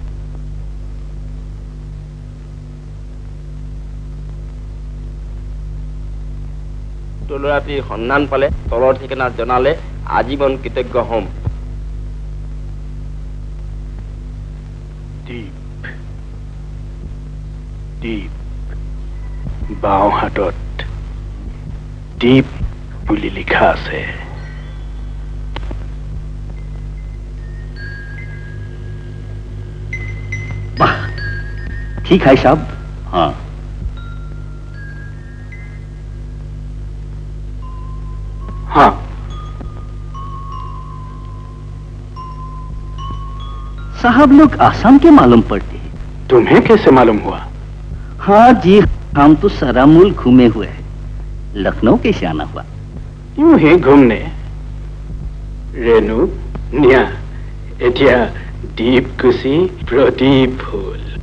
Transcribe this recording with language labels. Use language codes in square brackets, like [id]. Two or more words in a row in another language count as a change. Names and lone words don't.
[as] তলৰাতিৰ সন্ধান পালে তলৰ ঠিকনাত জনালে আজীৱন কৃতজ্ঞ হ'ম। দ্বীপ, বাওঁ হাতত দ্বীপ বুলি লিখা আছে। [hi] वाह, ठीक है साहब। हाँ, हाँ, साहब लोग आसाम के मालूम पड़ते हैं। तुम्हें कैसे मालूम हुआ? हाँ जी, हम तो सारा मुल्क घूमे हुए हैं। लखनऊ कैसे आना हुआ? यूं ही घूमने। रेणु, निया, एटिया दीप कुशी प्रदीप फूल।